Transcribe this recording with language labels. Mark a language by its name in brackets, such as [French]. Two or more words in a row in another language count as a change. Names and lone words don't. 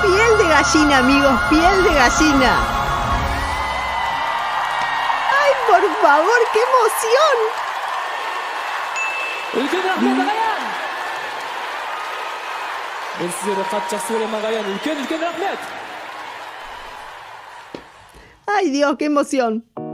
[Spanish] Piel de gallina, amigos, piel de gallina. ¡Ay, por favor, qué emoción! [Kazakh] үлкен рахмет ағайын. Мен сіздерді қатты жақсы көремін ағайын. Үлкен рахмет. [Spanish] ¡Ay, Dios, qué emoción!